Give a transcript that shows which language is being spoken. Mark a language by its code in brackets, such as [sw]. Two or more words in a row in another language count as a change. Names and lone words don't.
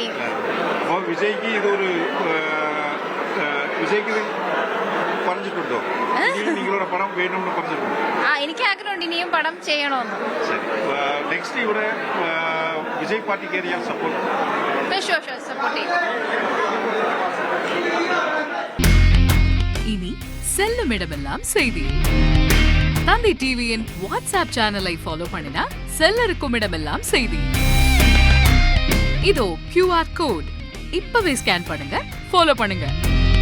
[ml] അപ്പോൾ വിജയ്ക്ക് ഇത് പറഞ്ഞിട്ടുണ്ടോ? നിങ്ങളുടെ പടം വേണമെന്ന് പറഞ്ഞിട്ടുണ്ടോ? എനിക്ക് ആഗ്രഹമുണ്ട് ഇനിയും പടം ചെയ്യണമെന്ന്. ശരി, നെക്സ്റ്റ് ഇവിടെ വിജയ് പാർട്ടി കയറിയാൽ സപ്പോർട്ട്? സപ്പോർട്ട് ചെയ്യും. [ta] இனி செல்லும் இடமெல்லாம் செய்தி. தந்தி டிவியின் வாட்ஸ்அப் சேனலை ஃபாலோ பண்ணினா செல்லருக்கும் இடமெல்லாம் செய்தி. இதோ QR கோட் இப்பவே ஸ்கேன் பண்ணுங்க, ஃபாலோ பண்ணுங்க.